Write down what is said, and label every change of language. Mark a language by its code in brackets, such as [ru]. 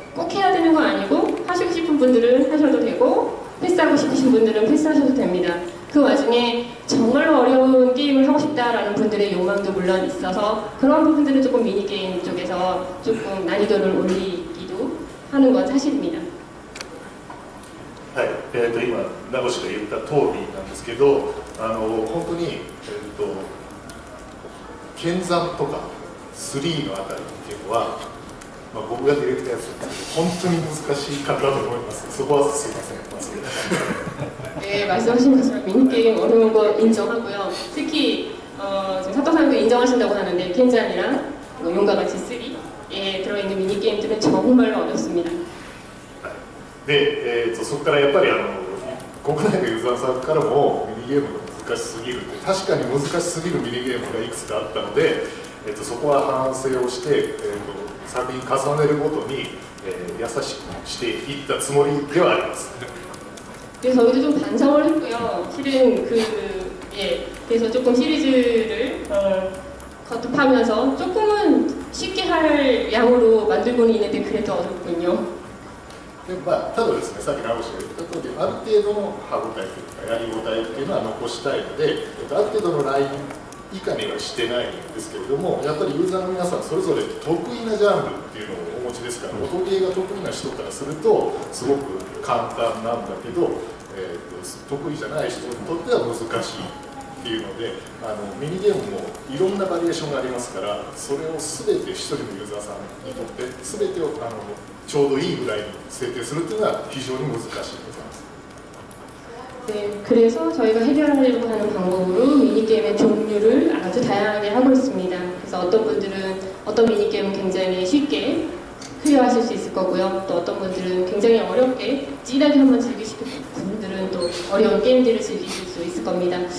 [ko] 꼭 해야 되는 건 아니고 하시고 싶은 분들은 하셔도 되고 패스하고 싶으신 분들은 패스하셔도 됩니다. 그 와중에 정말로 어려운 게임을 하고 싶다라는 분들의 욕망도 물론 있어서 그런 부분들은 조금 미니게임 쪽에서 조금 난이도를 올리기도 하는 건 사실입니다. [ja] はい、今名越が言った通りなんですけど、本当に、剣山とか3のあたりっていうのは、僕がディレクターやってたんですけど、本当に難しい方だと思います。そこはすいません。 [ko] 네, 말씀하신 것처럼 미니게임 어려운 거 인정하고요. 특히 지금 사토상도 인정하신다고 하는데 켄잔이랑 용과 같이 3에 들어있는 미니게임들은 정말로 어렵습니다. [ja] で、そこからやっぱり国内のユーザーさんからもミニゲームが難しすぎるって、確かに難しすぎるミニゲームがいくつかあったので、そこは反省をして、作品重ねるごとに、優しくしていったつもりではあります。 [ko] 그래서 저희도 좀 반성을 했고요. 실은 그래서 조금 시리즈를 거듭하면서 조금은 쉽게 할 양으로 만들고는 있는데 그래도 어렵군요. [ja] でただですね、さっき直しが言った通り、ある程度の歯応えというか、やり応えっていうのは残したいので、ある程度のライン以下にはしてないんですけれども、やっぱりユーザーの皆さん、それぞれ得意なジャンルっていうのをお持ちですから、音ゲーが得意な人からすると、すごく簡単なんだけど、得意じゃない人にとっては難しいっていうので、ミニゲームもいろんなバリエーションがありますから、それを全て一人のユーザーさんにとって全てをちょうどいいぐらいに設定するっていうのは非常に難しいと思います。 [ko] 네, 그래서 저희가 해결하려고 하는 방법으로 미니게임의 종류를 아주 다양하게 하고 있습니다. 그래서 어떤 분들은 어떤 미니게임은 굉장히 쉽게 클리어하실 수 있을 거고요. 또 어떤 분들은 굉장히 어렵게 진하게 한번 즐기시고 분들은 또 어려운 게임들을 즐기실 수 있을 겁니다.